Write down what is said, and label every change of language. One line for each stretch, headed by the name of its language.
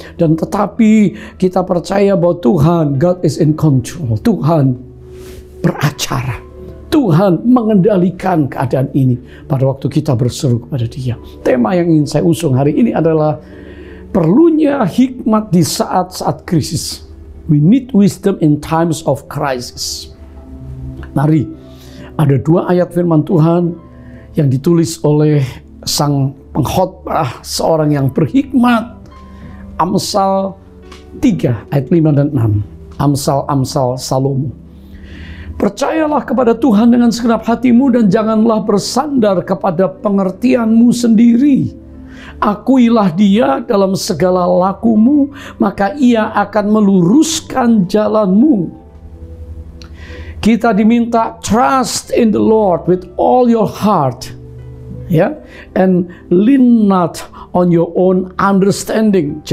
Indonesian: Dan tetapi kita percaya bahwa Tuhan,
English: God is in control,
Indonesian: Tuhan beracara, Tuhan mengendalikan keadaan ini pada waktu kita berseru kepada Dia. Tema yang ingin saya usung hari ini adalah perlunya hikmat di saat-saat krisis.
English: We need wisdom in times of crisis.
Indonesian: Mari, ada dua ayat firman Tuhan yang ditulis oleh sang pengkhotbah, seorang yang berhikmat. Amsal 3 ayat 5 dan 6. Amsal Salomo. Percayalah kepada Tuhan dengan segenap hatimu dan janganlah bersandar kepada pengertianmu sendiri. Akuilah Dia dalam segala lakumu, maka Ia akan meluruskan jalanmu. Kita diminta
English: trust in the Lord with all your heart, ya, and lean not on your own understanding.